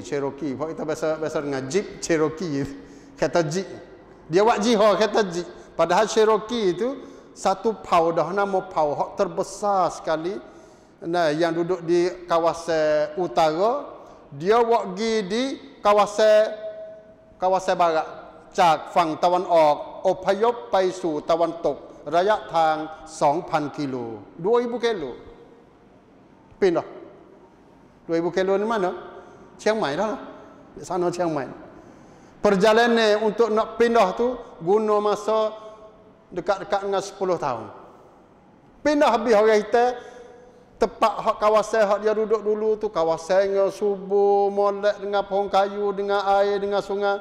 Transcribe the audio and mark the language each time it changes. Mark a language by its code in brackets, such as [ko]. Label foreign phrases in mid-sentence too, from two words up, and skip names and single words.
[ms] Kalau kita bahasa dengan Jeep Cherokee, kata Jeep. Dia buat jihad kata Jeep. Padahal Cherokee itu satu pau dah, nama pau hak terbesar sekali. Nah, yang duduk di kawasan utara, dia buat pergi di kawasan barat. [th] จากฝั่งตะวันออกอพยพไปสู่ตะวันตกระยะทาง 2,000 กิโล 2,000 กิโล [ms] pindah 2,000 kilo ni mana? Chiang Mai dah lah. Di sana Chiang Mai. Perjalanan untuk nak pindah tu guna masa dekat-dekat dengan 10 tahun. Pindah habis orang kita tepat hak kawasan hak dia duduk dulu tu, kawasannya subur, molek dengan pohon kayu, dengan air, dengan sungai.